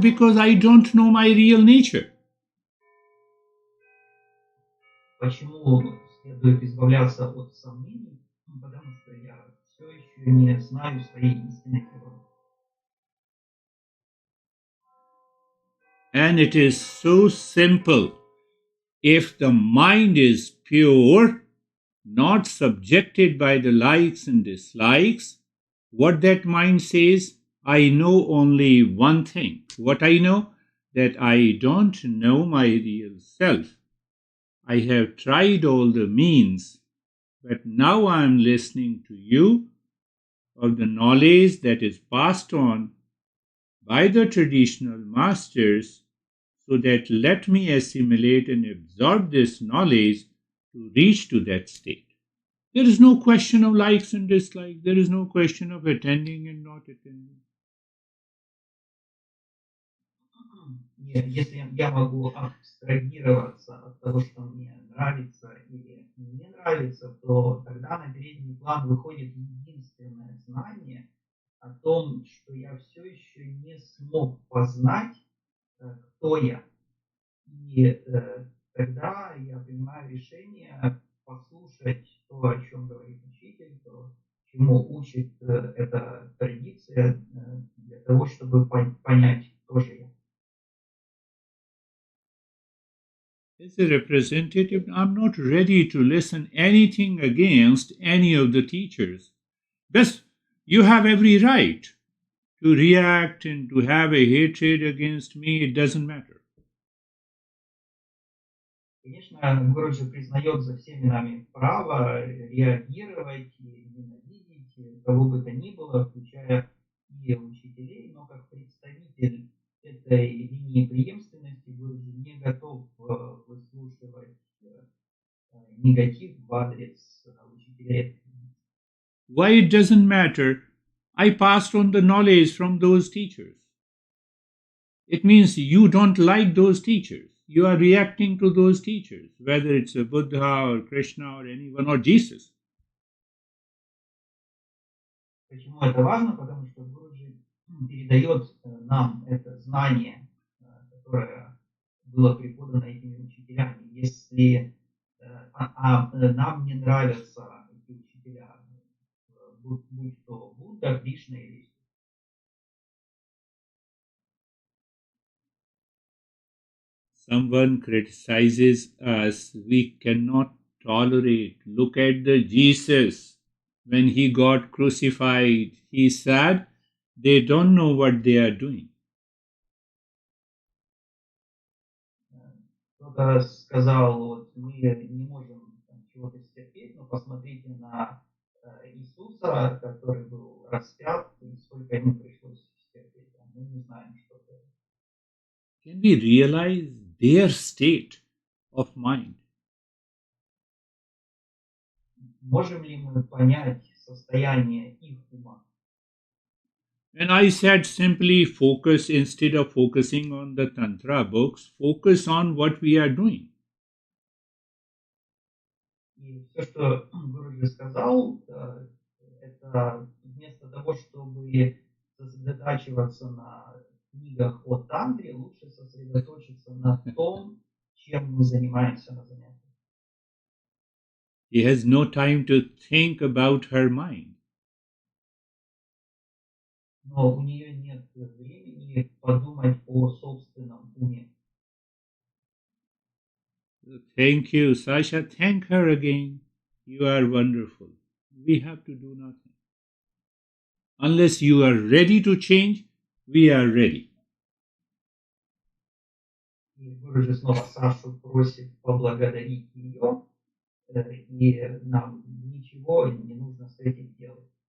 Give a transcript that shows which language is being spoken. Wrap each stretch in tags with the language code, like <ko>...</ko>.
<en>Because I don't know my real nature.</en> <ru>Почему следует избавляться от сомнений? Потому что я все еще не знаю своей истинной природы.</ru> <en>And it is so simple. If the mind is pure, not subjected by the likes and dislikes, what that mind says, I know only one thing. What I know? That I don't know my real self. I have tried all the means, but now I am listening to you of the knowledge that is passed on by the traditional masters, so that let me assimilate and absorb this knowledge to reach to that state. There is no question of likes and dislikes. There is no question of attending and not attending.</en> <ru>Если я могу абстрагироваться от того, что мне нравится или не нравится, то тогда на передний план выходит единственное знание о том, что я все еще не смог познать, кто я. И тогда я принимаю решение послушать то, о чем говорит учитель, то, чему учит эта традиция, для того, чтобы понять, кто же я.</ru> <en>As a representative, I'm not ready to listen anything against any of the teachers. Best, you have every right to react and to have a hatred against me. It doesn't matter.</en> <ru>Конечно, Гуруджи признает за всеми нами право реагировать и ненавидеть кого бы то ни было, включая и учителей, но как представитель этой линии преемственности Гуруджи не готов выслушивать негатив в адрес учителей.</ru> <en>Why it doesn't matter? I passed on the knowledge from those teachers. It means you don't like those teachers. You are reacting to those teachers, whether it's a Buddha or Krishna or anyone or Jesus.</en> <ru>Почему это важно? Потому что Гуруджи передает нам это знание, которое было преподано этими учителями. Если нам не нравятся эти учителя, будь то Будда, Кришна или Иисус.</ru> <en>Someone criticizes us, we cannot tolerate. Look at the Jesus. When he got crucified, he said, they don't know what they are doing.</en> <ru>Кто-то сказал, вот мы не можем чего-то стерпеть, но посмотрите на Иисуса, который был распят, и сколько ему пришлось стерпеть. Мы не знаем, что это.</ru> <en>Can we realize their state of mind?</en> <ru>Можем ли мы понять состояние их ума?</ru> <en>And I said simply focus instead of focusing on the Tantra books, focus on what we are doing.</en> <ru>И все, что Гуруджи сказал, это вместо того, чтобы сосредотачиваться на книгах о тантре, лучше сосредоточиться на том, чем мы занимаемся на занятиях.</ru> <en>He has no time to think about her mind.</en> <ru>Но у нее нет времени подумать о собственном уме.</ru> <en>Thank you, Sasha. Thank her again. You are wonderful. We have to do nothing. Unless you are ready to change, we are ready.</en> <ru>И Гуруджи снова Сашу просит поблагодарить ее, и нам ничего не нужно с этим делать.</ru>